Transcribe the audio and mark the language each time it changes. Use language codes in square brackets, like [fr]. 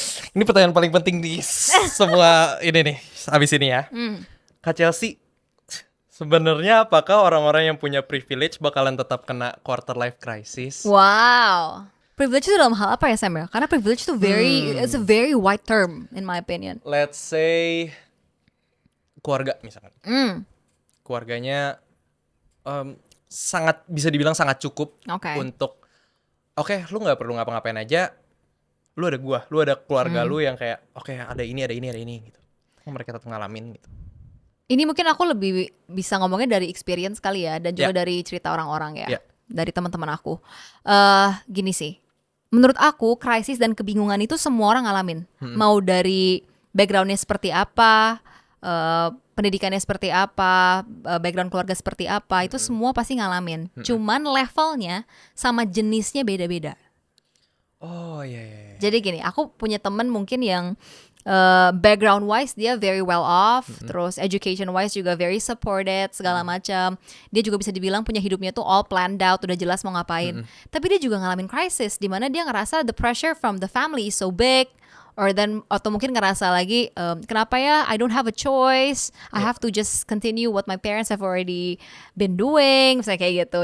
[id] Ini pertanyaan paling penting di semua ini nih, abis ini ya. Kak Chelsea, sebenarnya apakah orang-orang yang punya privilege bakalan tetap kena quarter life crisis? Wow. Privilege itu dalam hal apa ya, Sam ya? [en] Karena privilege itu it's a very wide term in my opinion. [id] Let's say keluarga misalkan. Keluarganya sangat bisa dibilang sangat cukup Oke. untuk lu nggak perlu ngapa-ngapain aja, lu ada gua, lu ada keluarga lu yang kayak ada ini gitu. Mereka tetap ngalamin gitu. Ini mungkin aku lebih bisa ngomongnya dari experience kali ya, dan juga dari cerita orang-orang ya, dari teman-teman aku. Gini sih, menurut aku krisis dan kebingungan itu semua orang ngalamin. Mau dari backgroundnya seperti apa, pendidikannya seperti apa, background keluarga seperti apa, itu semua pasti ngalamin. Cuman levelnya sama jenisnya beda-beda. Oh iya. Jadi gini, aku punya temen mungkin yang background wise dia very well off, terus education wise juga very supported segala macam. Dia juga bisa dibilang punya hidupnya tuh all planned out, udah jelas mau ngapain. [en] Tapi dia juga ngalamin crisis di mana dia ngerasa the pressure from the family is so big, atau mungkin ngerasa lagi kenapa ya I don't have a choice, I have to just continue what my parents have already been doing, misalnya kayak gitu.